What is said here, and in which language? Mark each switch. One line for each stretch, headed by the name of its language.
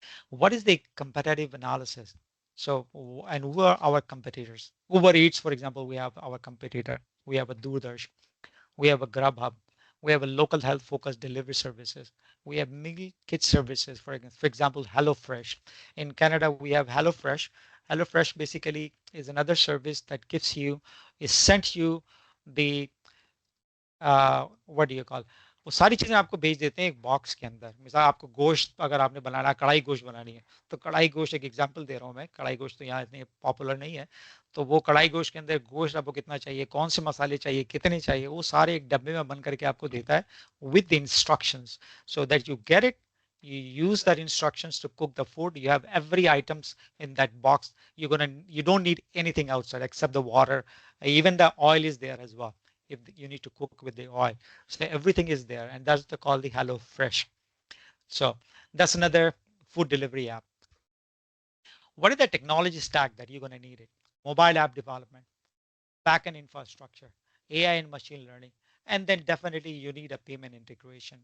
English: What is the competitive analysis? So, and who are our competitors? Uber Eats, for example, we have our competitor. We have a DoorDash. We have a Grubhub. We have a local health focused delivery services. We have meal kit services, for example, HelloFresh. In Canada, we have HelloFresh. HelloFresh basically is another service that gives you, is sent you the what do you call
Hindi: वो सारी चीजें आपको भेज देते हैं एक box के अंदर। मिसाल आपको गोश्त अगर आपने बनाना कढ़ाई गोश्त बनानी है तो कढ़ाई गोश्त एक एग्जांपल दे रहा हूँ मैं, कढ़ाई गोश्त तो यहाँ इतनी पॉपुलर नहीं है, तो वो कढ़ाई गोश्त के अंदर गोश्त आपको कितना चाहिए, कौन से मसाले चाहिए, कितने चाहिए, वो सारे एक डब्बे में बंद करके आपको देता है
English: With the instructions so that you get it, you use that instructions to cook the food, you have every items in that box, you don't need anything outside except the water, even the oil is there as well if you need to cook with the oil. So everything is there, and that's the called the Hello Fresh. So that's another food delivery app. What is the technology stack that you're going to need it? Mobile app development, backend infrastructure, AI and machine learning, and then definitely you need a payment integration.